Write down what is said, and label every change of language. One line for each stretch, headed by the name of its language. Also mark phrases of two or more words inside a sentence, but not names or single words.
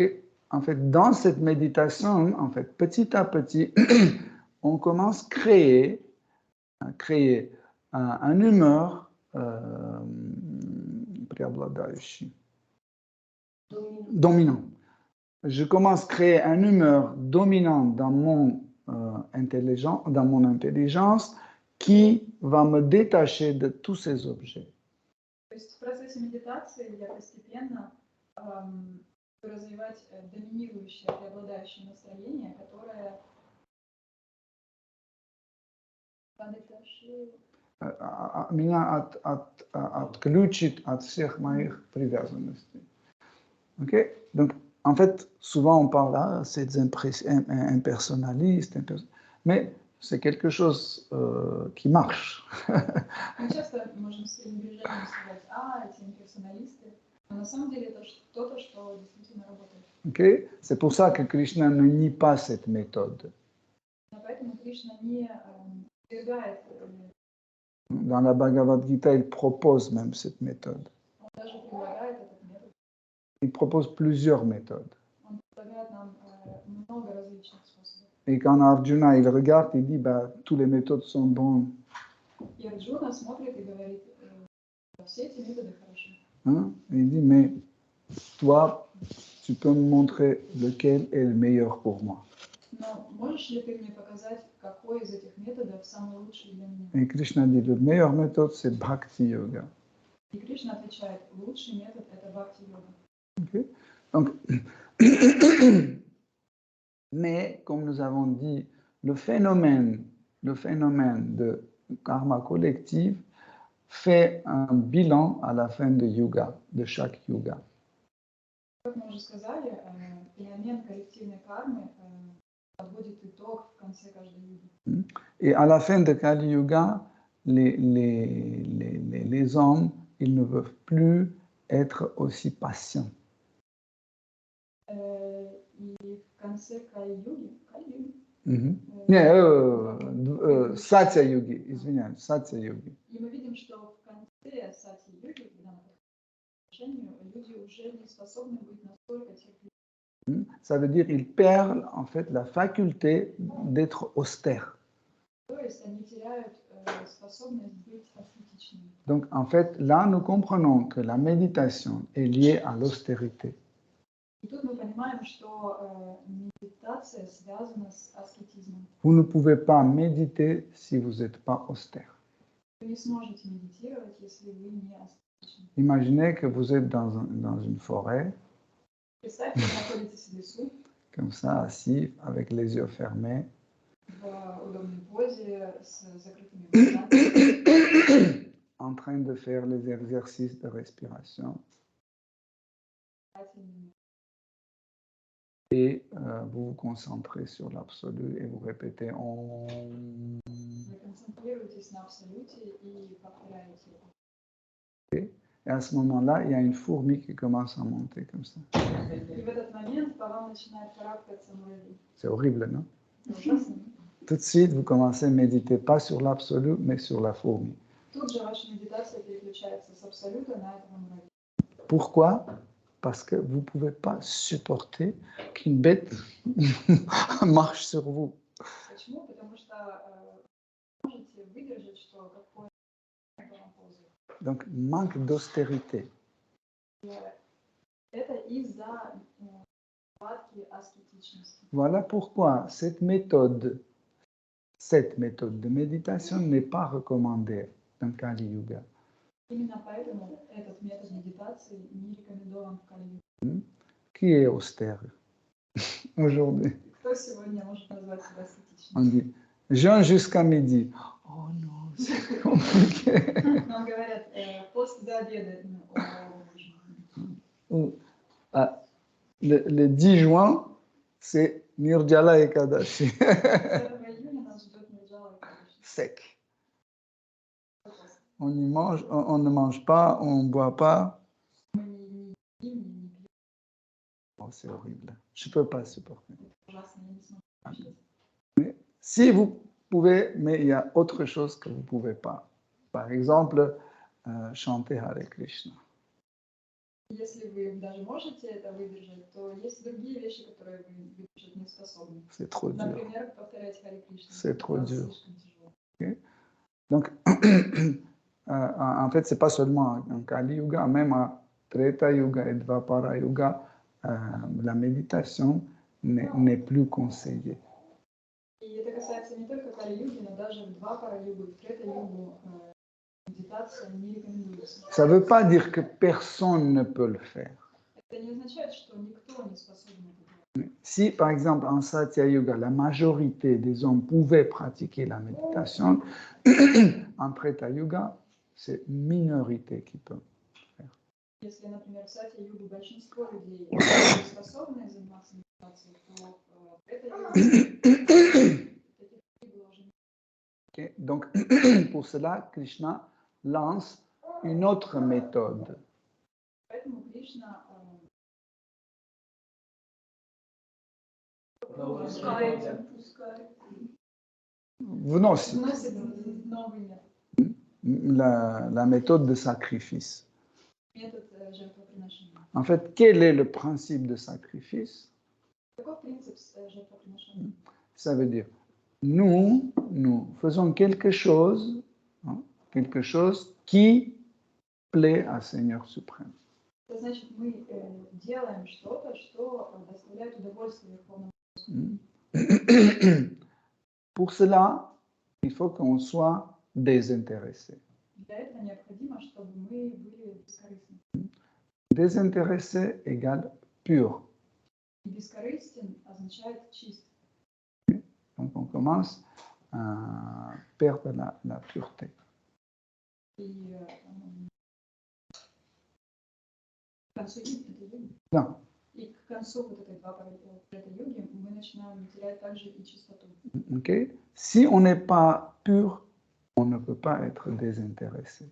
French: En fait, dans cette méditation, en fait, petit à petit, on commence à créer un humeur dominant. Je commence à créer un humeur dominant dans mon intelligence qui va me détacher de tous ces objets.
Russian: Развивать доминирующее, преобладающее настроение, которое меня отключит от всех моих привязанностей.
French: Okay? Donc, en fait, souvent on parle c'est impersonnaliste, mais c'est quelque chose qui marche.
Russian: Часто можем с пренебрежением сказать, эти имперсоналисты. Но на самом деле это что-то, что действительно работает.
French: Okay? C'est pour ça que Krishna ne nie pas cette méthode.
Russian: Поэтому Кришна не отвергает.
French: Dans la Bhagavad Gita, il propose même cette méthode.
Russian: Он даже предлагает этот метод.
French: Il propose plusieurs méthodes.
Russian: Он предлагает нам много различных способов.
French: Et quand Arjuna il regarde, il dit toutes les méthodes sont bonnes.
Russian: И Арджуна смотрит и говорит, все эти методы хороши.
French: Il dit, mais toi, tu peux me montrer lequel est le meilleur pour moi. Et Krishna dit, la meilleure méthode, c'est Bhakti Yoga. Okay. Donc, mais, comme nous avons dit, le phénomène de karma collectif fait un bilan à la fin de chaque yoga.
Russian: Как мы уже сказали, феномен коллективной кармы подводит итог в конце каждой юги.
French: Et à la fin de Kali Yuga, les hommes, ils ne peuvent plus être aussi patients.
Russian: И в конце Кали-юги, Satya Yugi, извиняюсь, Satya Yugi. И мы видим, что в конце Сати-юги, когда мы подходим к отношению, люди уже не способны быть настолько терпеливыми.
French: Ça veut dire qu'ils perdent en fait la faculté d'être austères.
Russian: То есть они теряют способность быть аскетичными.
French: Donc en fait, là, nous comprenons que la méditation est liée à l'austérité.
Russian: И тут мы понимаем, что медитация связана с аскетизмом.
French: Vous ne pouvez pas méditer si vous n'êtes pas austère.
Russian: Вы не сможете медитировать, если вы не аскетичны.
French: Imaginez que vous êtes dans une forêt,
Russian: Представьте, вы находитесь в лесу,
French: comme ça, assis, avec les yeux fermés,
Russian: в удобной позе, с закрытыми глазами,
French: en train de faire les exercices de respiration. Et vous vous concentrez sur l'absolu et vous répétez Om.
Russian: Вы концентрируетесь на абсолюте и повторяете его.
French: Et à ce moment-là, il y a une fourmi qui commence à monter comme ça.
Russian: И в этот момент по вам начинает карабкаться муравей.
French: C'est horrible, non?
Russian: Ужасно.
French: Tout de suite, vous commencez à méditer pas sur l'absolu, mais sur la fourmi.
Russian: Тут же ваша медитация переключается с абсолюта на этого муравья.
French: Pourquoi? Parce que vous ne pouvez pas supporter qu'une bête marche sur vous.
Russian: Почему? Потому что вы можете выдержать, что какое-то вам ползает.
French: Donc, manque d'austérité.
Russian: Это из-за нехватки аскетичности.
French: Voilà pourquoi cette méthode de méditation n'est pas recommandée dans Kali Yuga.
Russian: Именно поэтому этот метод медитации не рекомендован в Кали-юге.
French: Qui est austère aujourd'hui?
Russian: Кто сегодня может назвать себя
French: On
Russian: аскетичным?
French: dit jeûne jusqu'à midi. Oh non, c'est compliqué.
Russian: Нам говорят, пост до обеда.
French: Le 10 juin, c'est Nirjala Ekadashi.
Russian: 4 июня нас ждет Нирджала Экадаши.
French: Sec. On y mange, on ne mange pas, on ne boit pas.
Russian: Мы не едим, не пьем.
French: Oh, c'est horrible. Je ne peux pas supporter.
Russian: Ужасно, я не смогу.
French: Si vous pouvez, mais il y a autre chose que vous ne pouvez pas. Par exemple, chanter Hare Krishna.
Russian: Если вы даже можете это выдержать, то есть другие вещи, которые вы выдержать не способны.
French: C'est trop dur.
Russian: Например, повторять Харе Кришна.
French: C'est trop
Russian: Это
French: dur.
Russian: слишком тяжело.
French: Okay? Donc, en fait, ce n'est pas seulement en Kali Yuga, même en Treta Yuga et Dvapara Yuga, la méditation n'est plus conseillée.
Russian: И это касается не только Кали-юги, но даже в Двапара-югу и в Трета-югу медитация не рекомендуется.
French: Ça ne veut pas dire que personne ne peut le faire.
Russian: Это не означает, что никто не способен это делать.
French: Si, par exemple, en Satya Yuga, la majorité des hommes pouvaient pratiquer la méditation, en Treta Yuga, c'est une minorité qui peut.
Russian: Если, например, в Сати-югу большинство людей способны заниматься медитацией, то в Трета-югу таких людей было уже.
French: Okay? Donc, pour cela, Krishna lance une autre méthode.
Russian: Поэтому Кришна вносит новый метод.
French: La méthode de sacrifice.
Russian: Метод жертвоприношения.
French: En fait, quel est le principe de sacrifice?
Russian: Каков принцип жертвоприношения?
French: Ça veut dire, nous faisons quelque chose qui plaît à Seigneur suprême.
Russian: Это значит, мы делаем что-то, что доставляет удовольствие Верховному.
French: Pour cela, il faut qu'on soit désintéressé.
Russian: Для этого необходимо, чтобы мы были бескорыстны.
French: Désintéressé égale pur.
Russian: И бескорыстен означает чист.
French: Donc on commence à perdre la pureté.
Russian: И концу это
French: Non,
Russian: И к концу вот этой йоги мы начинаем терять также и чистоту.
French: Okay? Si on n'est pas pur, on ne peut pas être désintéressé.